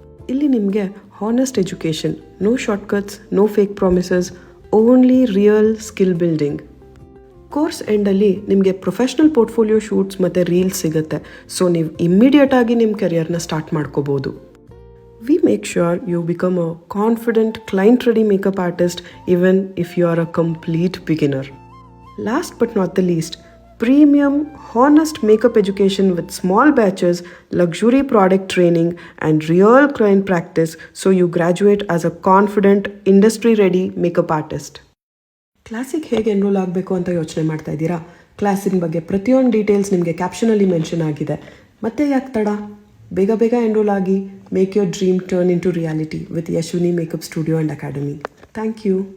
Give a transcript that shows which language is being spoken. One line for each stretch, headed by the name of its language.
English: ಇಲ್ಲಿ ನಿಮಗೆ honest education, no shortcuts, no fake promises, only real skill building.
Kannada: Course ಎಂಡಲ್ಲಿ ನಿಮಗೆ professional portfolio shoots ಮತ್ತು reels ಸಿಗುತ್ತೆ. So ನೀವು ಇಮ್ಮಿಡಿಯೇಟಾಗಿ ನಿಮ್ಮ ಕೆರಿಯರ್ನ ಸ್ಟಾರ್ಟ್ ಮಾಡ್ಕೋಬೋದು.
English: We make sure you become a confident, client-ready makeup artist even if you are a complete beginner. Last but not the least, premium, honest makeup education with small batches, luxury product training, and real client practice so you graduate as a confident, industry-ready makeup artist.
Kannada: ಕ್ಲಾಸಿಗೆ ಹೇಗೆ enrol ಆಗಬೇಕು ಅಂತ ಯೋಚನೆ ಮಾಡ್ತಾ ಇದ್ದೀರಾ? ಕ್ಲಾಸಿನ ಬಗ್ಗೆ ಪ್ರತಿಯೊಂದು details ನಿಮಗೆ ಕ್ಯಾಪ್ಷನಲ್ಲಿ ಮೆನ್ಷನ್ ಆಗಿದೆ. ಮತ್ತೆ ಯಾಕೆ ತಡ? ಬೇಗ ಎನ್ರೋಲ್ ಆಗಿ.
English: Make your dream turn into reality with Yashwini Makeup Studio and Academy. Thank you.